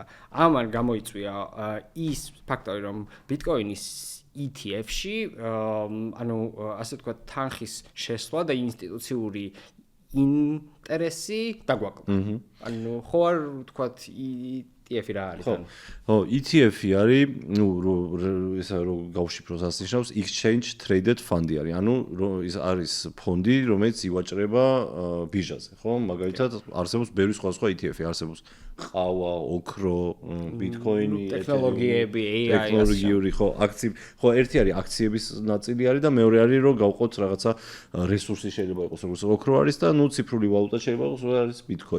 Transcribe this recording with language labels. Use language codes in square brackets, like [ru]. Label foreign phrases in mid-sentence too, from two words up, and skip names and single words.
[ka] ამან გამოიწვია ის ფაქტორი, რომ ბიტკოინის ETF-ში, ანუ ასე ვთქვათ, თანხის შესვლა და ინსტიტუციური ინტერესი დაგვაკლდა. ანუ ხო არ ვთქვათ ETF-ი რა არის ანუ? ხო, ETF-ი არის, ნუ ესა რო გავშიფროს ასნიშნავს [en] exchange traded fund-ი [ka] არის. ანუ ის არის ფონდი, რომელიც ივაჭრება ბირჟაზე, ხო? მაგალითად, არსებობს ბევრი სხვა ETF-ი, არსებობს ყავა, ოქრო, ბიტკოინი, ტექნოლოგიები, AI, ტექნოლოგიური, ხო, აქციები. ხო, ერთი არის აქციების ნაწილი არის და მეორე არის რომ გავყოთ რაღაცა რესურსი შეიძლება იყოს, როგორც ოქრო არის და ნუ ციფრული ვალუტა შეიძლება იყოს, როგორც არის ბიტკოინი.